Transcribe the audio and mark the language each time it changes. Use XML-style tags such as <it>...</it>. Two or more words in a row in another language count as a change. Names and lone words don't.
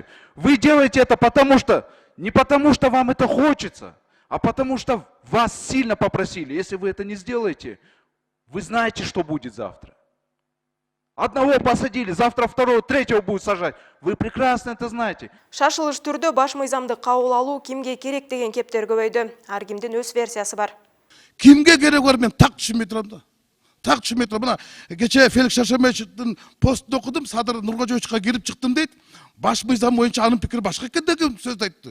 <ru>Вы делаете это не потому что вам это хочется, а потому что вас сильно попросили. Если вы это не сделаете, вы знаете, что будет завтра. Одного посадили, завтра второго, третьего будут сажать. Вы прекрасно это знаете.</ru> <ky>Шашылыш түрдө баш мыйзамды кабыл алуу кимге керек деген кептер көбөйдү. Ар кимдин өз версиясы бар. Кимге керек бар, мен так түшүнбөй турам да. Так түшүнбөй турам. Мына кече Феликс Шашамбаевдин постун окудум, Садыр Нуркожоевичке кирип чыктым дейт. Баш мыйзам боюнча анын пикири башка экен деген сөздү айтты.</ky>